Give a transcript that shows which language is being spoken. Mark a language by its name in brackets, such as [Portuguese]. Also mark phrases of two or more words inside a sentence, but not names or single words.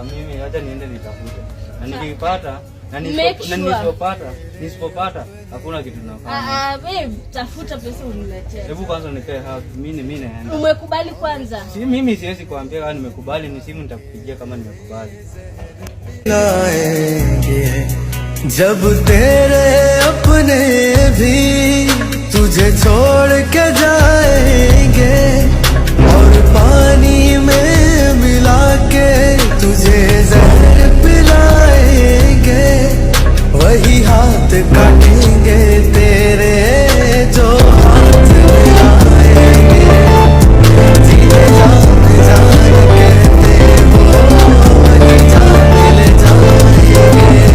[Swahili] Mimi acha niende nitafute. Na nikipata na nisipopata hakuna kitu nafanya. Babe, tafuta pesa uniletee. Hebu kwanza nikae hapa. Mimi naenda. Umekubali kwanza? Si mimi siwezi kuambia kama nimekubali, ni simu nitakupigia kama nimekubali. [Hindi] लाएंगे जब तेरे अपने भी तुझे छोड़ के जाएंगे और पानी में मिला के तुझे जहर पिलाएंगे, वही हाथ काटेंगे तेरे जो हाथ मिलाएंगे, जीने जान कहते वो वही जान ले जाएंगे।